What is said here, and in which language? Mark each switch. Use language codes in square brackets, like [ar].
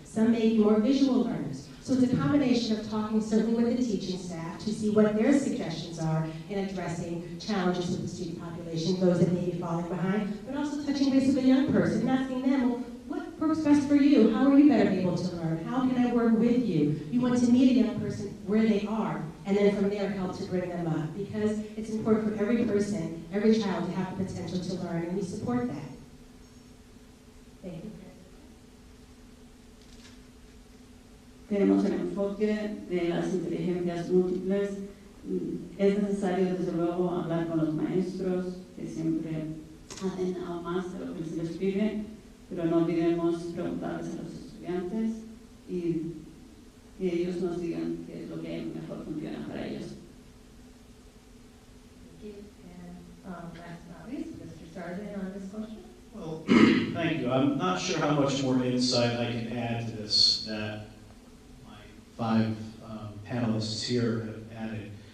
[en] Some may be more visual learners. So it's a combination of talking certainly with the teaching staff to see what their suggestions are in addressing challenges with the student population, those that may be falling behind, but also touching base with a young person and asking them, well, what works best for you? How are you better able to learn? How can I work with you? You want to meet a young person where they are, and then from there help to bring them up, because it's important for every person, every child to have the potential to learn, and we support that. Thank you. [es] Tenemos el enfoque de las inteligencias múltiples. Es necesario, desde luego, hablar con los maestros, que siempre hacen aún más de lo que se les pide, pero no olvidemos preguntarles a los estudiantes y que ellos nos digan qué es lo que mejor funciona para ellos. [en] Thank you. And last but not least, Mr. Sargent on this question. Well, thank you. I'm not sure how much more insight I can add to this that my 5 panelists here have added.